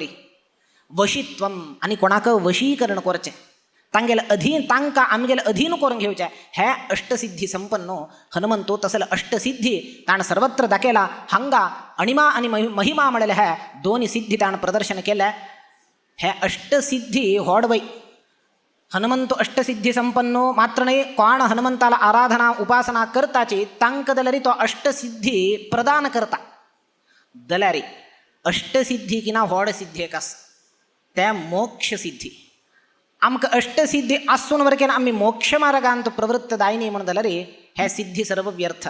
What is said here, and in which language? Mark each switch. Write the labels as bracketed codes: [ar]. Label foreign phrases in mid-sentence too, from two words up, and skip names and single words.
[kok] वशित्वम आनी कोणाक वशीकरण करचें, तांगेल अधीन तांकां आमगेल अधीन करून घेवचें. ह्या अष्टसिद्धी संपन्नो हनुमंतो तसल अष्टसिद्धी ताण सर्वत्र दाखयला. हांगा अणिमा आनी महिमा म्हळ्यार ह्या 2 सिद्धी ताण प्रदर्शन केल्या. ह्या अष्टसिद्धी होडवय. हनुमंतो अष्टसिद्धी संपन्नो. मात्र नाही कोण हनुमंताला आराधना उपासना करताची तांकां जाल्यार तो अष्टसिद्धी प्रदान करता. जाल्यार अष्टसिद्धी किना व्हड सिद्धी एक आसा त्या मोक्ष सिद्धी. आमकां अष्टसिद्धी आसून वरकेन आमी मोक्ष मार्गांत प्रवृत्त जायनी म्हण जाल्यार हे सिद्धी सर्व व्यर्थ.